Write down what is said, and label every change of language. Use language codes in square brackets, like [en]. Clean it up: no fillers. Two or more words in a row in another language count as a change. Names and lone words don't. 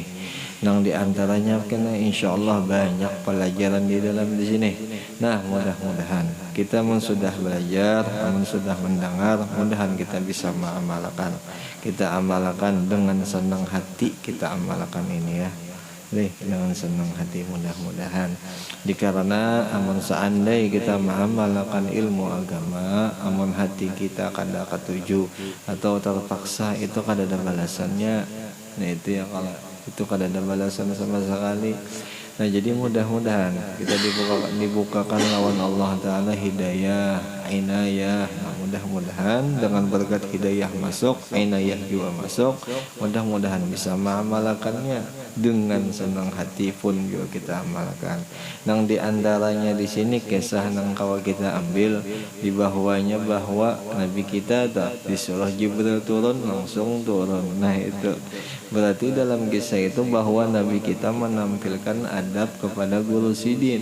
[bjn] Nang diantaranya kena insyaallah banyak pelajaran di dalam di sini. Nah, mudah-mudahan kita sudah belajar, sudah mendengar, mudahan kita bisa mengamalkan. Kita amalkan dengan senang hati, kita amalkan ini ya. Dengan senang hati, mudah-mudahan. Dikarena amun seandai kita mengamalkan ilmu agama, amun hati kita kada ketuju atau terpaksa, itu kada ada balasannya. Nah itu ya, kalau itu kada ada balasan sama sekali. Nah jadi mudah-mudahan kita dibukakan lawan Allah Ta'ala hidayah, inayah. Nah, mudah-mudahan dengan berkat hidayah masuk, inayah juga masuk, mudah-mudahan bisa mengamalkannya dengan senang hati pun juga kita amalkan. Nang diantaranya di sini kisah nang kawa kita ambil di bahwanya bahwa Nabi kita tak disuruh Jibril turun, langsung turun. Nah itu berarti dalam kisah itu bahwa Nabi kita menampilkan adab kepada guru sidin.